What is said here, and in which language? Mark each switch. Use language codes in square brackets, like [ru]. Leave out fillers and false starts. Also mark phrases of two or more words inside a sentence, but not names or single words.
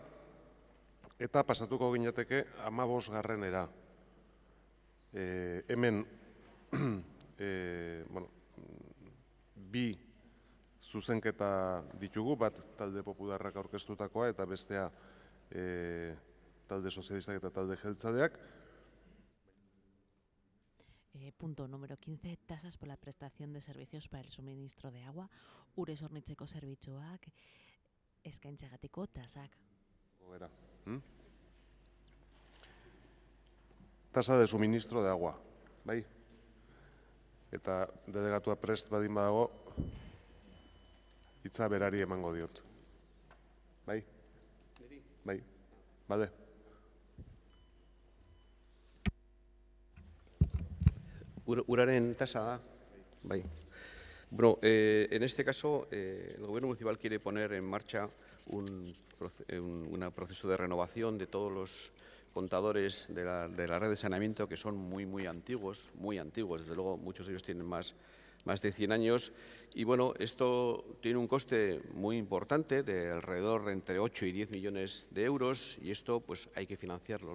[eu] Eta pasatuko ginateke 15. Hemen, bi zuzenketa ditugu, bat talde popularrak aurkeztutakoa eta bestea talde sozialistak eta talde jeltzaleak. [es] Punto número 15. Tasas por la prestación de servicios para el suministro de agua. [eu] Urez hornitzeko zerbitzuak, eskaintzegatiko tasak. [es] Tasa de suministro de agua, [eu] bai? Eta delegatua prest badin badago, Hitza berari emango diot. Bai? Bai, bade. Uraren tasa da. Bai. [es] Bueno, en este caso, el Gobierno municipal quiere poner en marcha un proceso de renovación de todos los contadores de la red de saneamiento, que son muy antiguos, desde luego muchos de ellos tienen más de 100 años. Y bueno, esto tiene un coste muy importante de alrededor entre 8 y 10 millones de euros, y esto pues hay que financiarlo.